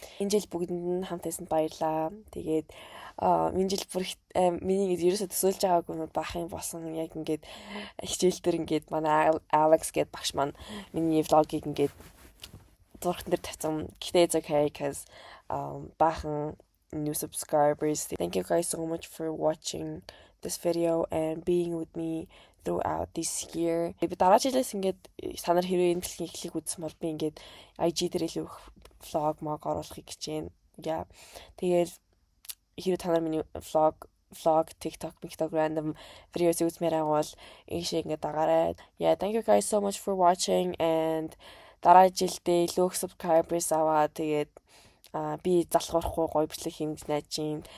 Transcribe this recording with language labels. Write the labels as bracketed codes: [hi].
[mn] Энэ жил бүгдэнд нь хамт байсан баярлаа. Тэгээд энэ жил бүр миний ингэж ерөөсө төсөөлж байгаагүй баахын болсон яг ингээд хичээл дээр ингээд манай Alex гээд багш маань миний vlog-ыг ингээд зурган дээр тавьсан. [en] Гэхдээ it's okay because баахан new subscribers. Thank you guys so much for watching this video and being with me throughout this year. [mn] Би дараа жилээс ингээд та нар хэрвээ энэ дэлхийн эхлэх үзсэн бол би ингээд IG дээр илүү vlog оруулахыг хичээнэ. [en] Yeah. [mn] Тэгээд хэрвээ та нар миний vlog, TikTok, random videos үзмээр байгавал ийшээ ингээд дагаарай. [en] Yeah, thank you guys so much for watching and [mn] дараа жилдээ илүү subscribers аваа тэгээд би залхуурахгүй гоё бичлэг хийнэ гэж найдаж байна.